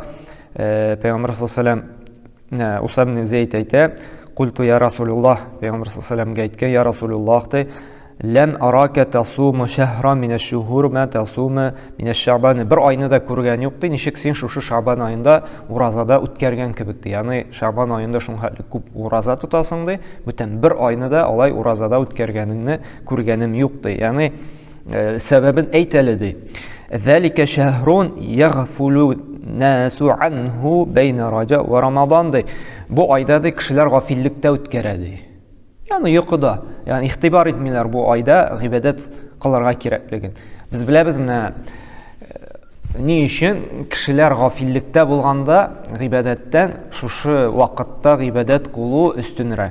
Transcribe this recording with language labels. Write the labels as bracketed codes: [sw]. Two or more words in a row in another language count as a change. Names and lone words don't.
[tt] Пәйгамбер [ar] صلى الله عليه وسلم [tt] Усам ибн Зейд әйтә: [ar] "قلت يا رسول الله", [tt] Пәйгамбер [ar] صلى الله عليه وسلم [tt] әйткән: [ar] "يا رسول الله، لم أرك تصوم شهرا من الشهور ما تصوم من شعبان". [tt] Бер айны да күргән юк ди, ничек син шушы Шабан аенда уразада үткәргән кебек ди. Ягъни Шабан аенда шуңа күп ураза тотасың ди, бүтән бер айны да алай уразада үткәргәнеңне күргәнем юк ди. Ягъни сәбәбен әйт әле ди. [ar] "ذلك شهر يغفل الناس عنه بين رجب ورمضان" ди. [tt] Бу айда ди кешеләр гафиллектә үткәрә ди. Ягъни йокыда, ягъни ихтибар итмиләр бу айда гыйбадәт кылырга кирәклеген. Без беләбез менә ни өчен кешеләр гафиллектә булганда гыйбадәттән шушы вакытта гыйбадәт кылу өстенрәк.